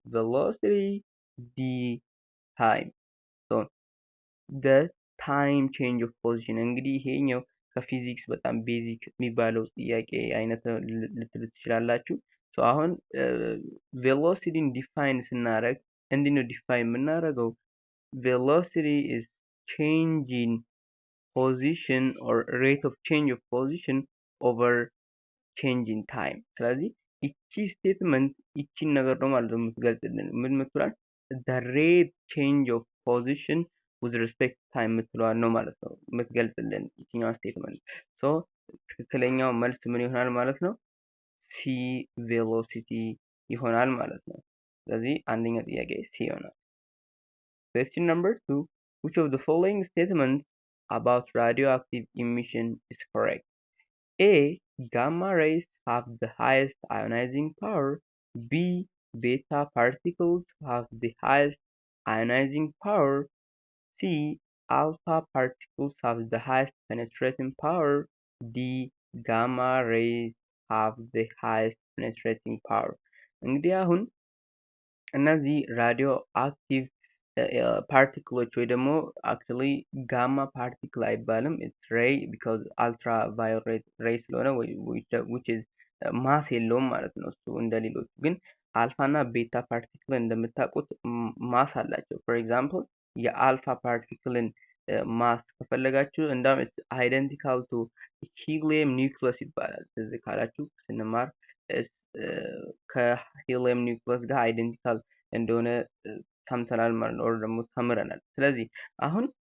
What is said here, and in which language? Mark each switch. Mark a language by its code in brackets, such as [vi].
[en] velocity, D. time. So the time change of position [am] እንግዲህ ይሄኛው ከፊዚክስ በጣም ቤዚክ የሚባለው ጥያቄ አይነት ልትሉ ትችላላችሁ። ሶ አሁን ቬሎሲቲን ዲፋይን ስናደርግ እንዴት ነው ዲፋይን የምናደርገው? [en] velocity is change in position or rate of change of position over change in time። [am] ስለዚህ እቺ ስቴትመንት እቺን ነገር ነው ማለት ነው የምትገልጽልን። ምን ምትላል? [en] the rate change of position with respect to time [am] ምትለዋል ነው ማለት ነው የምትገልጽልን እቺኛው ስቴትመንት። ሶ ትክክለኛው መልስ ምን ይሆናል ማለት ነው? ሲ ቬሎሲቲ ይሆናል ማለት ነው። [en] ስለዚህ አንደኛው ጥያቄ ሲ ይሆናል። Question number 2, which of the following statements about radioactive emission is correct? A. Gamma rays have the highest ionizing power. B. Beta particles have the highest ionizing power. C. Alpha particles have the highest penetrating power. D. Gamma rays have the highest penetrating power. [am] እንግዲህ አሁን እነዚህ ራዲዮ አክቲቭ ፓርቲክሎች ወይ ደግሞ አክቹሊ ጋማ ፓርቲክል አይባልም። ኢትስ ሬይ ቢኮዝ አልትራ ቫዮሌት ሬይ ስለሆነ [en] which is [am] ማስ የለውም ማለት ነው። እሱ እንደሌሎቹ ግን አልፋ እና ቤታ ፓርቲክል እንደምታውቁት ማስ አላቸው። ፎር ኤግዛምፕል የአልፋ ፓርቲክልን ማስ ከፈለጋችሁ እንዳውም አይደንቲካል ቱ ሂሊየም ኒውክለስ ይባላል። ትዝ ካላችሁ ስንማር ከሂሊየም ኒውክለስ ጋር አይደንቲካል እንደሆነ ሰምተናል ማለት ነው፣ ደግሞ ተምረናል። ስለዚህ አሁን